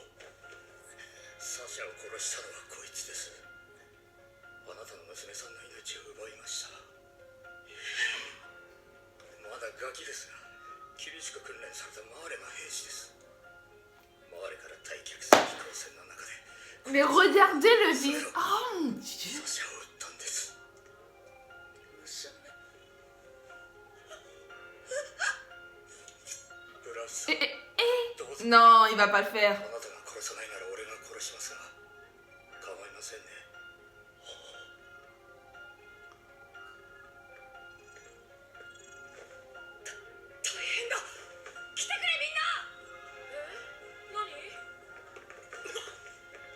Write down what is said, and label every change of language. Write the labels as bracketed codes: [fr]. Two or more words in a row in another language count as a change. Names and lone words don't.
[ja] サシャを殺したのはこいつです。あなたの娘さんの命を奪いました。まだガキですが厳しく訓練されたマーレの兵士です。マーレから退却する飛行船の中で [fr] Mais regardez le visage. Oh mon dieu. [ja] サシャを撃ったんです。ブラス、どうぞ。 [fr] Non, il va pas le faire. [ja] あなたが殺さないなら俺が殺しますが構いませんね。大変だ。来てくれみんな。何。